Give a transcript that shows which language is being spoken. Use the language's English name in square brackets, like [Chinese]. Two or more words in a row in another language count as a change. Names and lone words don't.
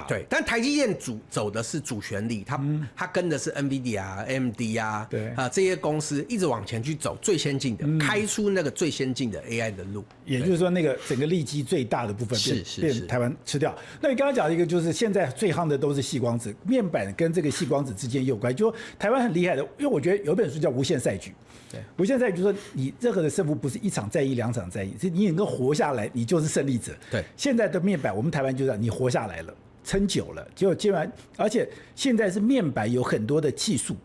[Chinese] 对，但台積電走的是主旋律，它跟的是 NVIDIA 啊、AMD 啊，对这些公司一直往前去走最先进的，開出那個最先進的 AI 的路。也就是說，那個整個利基最大的部分被台灣吃掉。那你剛剛講的一個就是現在最夯的都是矽光子，面板跟這個矽光子之間也有關係。就說台灣很厲害的，因為我覺得有一本書叫《無限賽局》。對，無限賽局就是說你任何的勝負不是一場戰役、兩場戰役，是你能夠活下來，你就是勝利者。对，現在的面板，我們台灣就這樣，你活下來了，撐久了，結果接完，而且現在是面板有很多的技術。